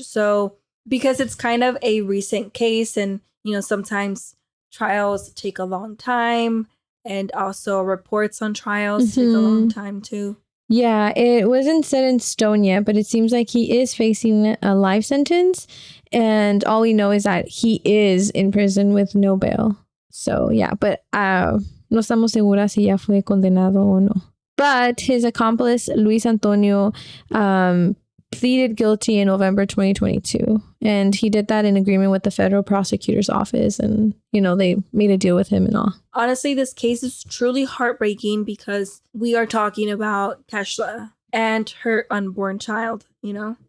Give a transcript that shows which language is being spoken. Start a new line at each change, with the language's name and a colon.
English: So because it's kind of a recent case and, you know, sometimes trials take a long time. And also reports on trials take a long time too. Yeah, it wasn't set in stone yet, but it seems like he is facing a life sentence. And all we know is that he is in prison with no bail. So yeah, but
Spanish: no estamos seguras si ya fue condenado o no.
English: But his accomplice, Luis Antonio, pleaded guilty in November 2022. And he did that in agreement with the federal prosecutor's office. And, you know, they made a deal with him and all. Honestly, this case is truly heartbreaking because we are talking about Keishla and her unborn child, you know?